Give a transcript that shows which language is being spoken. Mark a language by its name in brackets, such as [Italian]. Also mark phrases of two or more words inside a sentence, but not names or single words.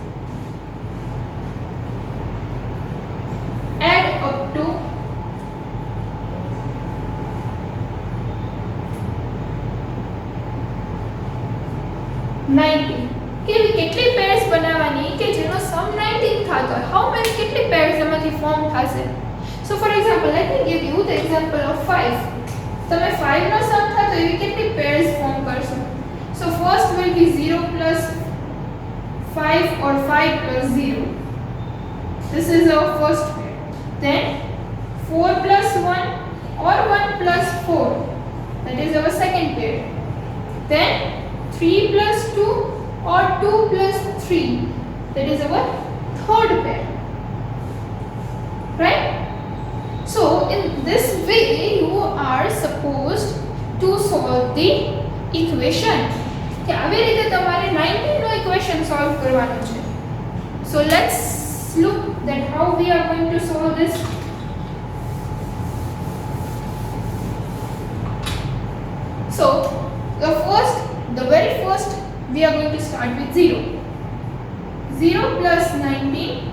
[English] add up to 90 [Gujarati] કે કેટલી pairs બનાવવાની કે જેનો sum 19 થતો હોય [English] how many [Gujarati] કેટલી pairs એમાંથી ફોર્મ થશે [English] so for example let me give you the example of 5 [Gujarati] તમે 5 નો sum થતો એવી કેટલી pairs ફોર્મ કરશો [English] so first will be 0 plus 5 or 5 plus 0 this is our first pair then 4 plus 1 or 1 plus 4 that is our second pair then 3 plus 2 or 2 plus 3 that is our third pair right so in this way you are supposed to solve the equation [Gujarati] કે આવી રીતે તમારે 19 નો [English] equation solve [Gujarati] કરવાનો છે [English] so let's look that how we are going to solve this so the very first we are going to start with 0 0 plus 19